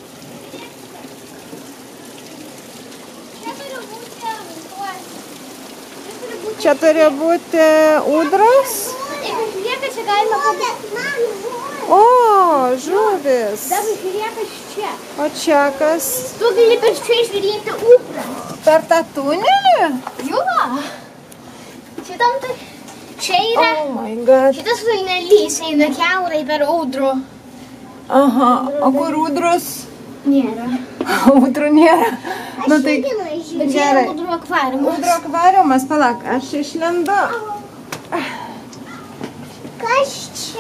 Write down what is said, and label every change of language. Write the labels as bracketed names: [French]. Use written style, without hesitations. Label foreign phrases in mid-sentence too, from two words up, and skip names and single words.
[Lithuanian] Čia turi būti ūdros. O, žuvis. O čia kas? Tu gali per čia žiūrėti upę. Per tą tunelį? Jo. Šitam tai... Čia yra... [English] Oh my god. [Lithuanian] Šitas tunelys eina kiaurai per Audro. Aha, o kur ūdros? Nėra. Ūdrų nėra. Nu tai... Bet čia yra Audro akvariumas. Ūdro akvariumas, palauk, aš išlendu. Kas čia?